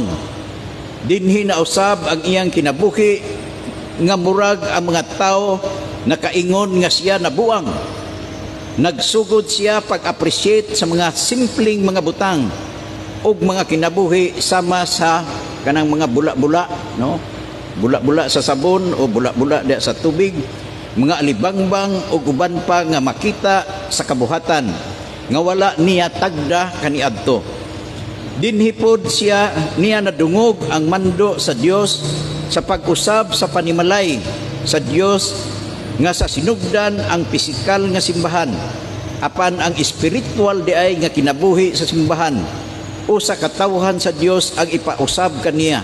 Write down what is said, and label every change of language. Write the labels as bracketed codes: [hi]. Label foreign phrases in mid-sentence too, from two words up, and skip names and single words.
[ceb] Dinhi na usab ang iyang kinabuhi nga murag ang mga tao nakaingon nga siya nabuang. Nagsugod siya pag-appreciate sa mga simpleng mga butang ug mga kinabuhi sama sa kanang mga bula-bula, no? Bula-bula sa sabon o bula-bula diya sa tubig, mga alibangbang o uban pa nga makita sa kabuhatan nga wala niya tagda kaniadto. Dinhipod siya niya nadungog ang mando sa Dios sa pag-usab sa panimalay sa Dios nga sa sinugdan ang pisikal nga simbahan apan ang espiritual diay nga kinabuhi sa simbahan o sa katawhan sa Dios ang ipausab kaniya.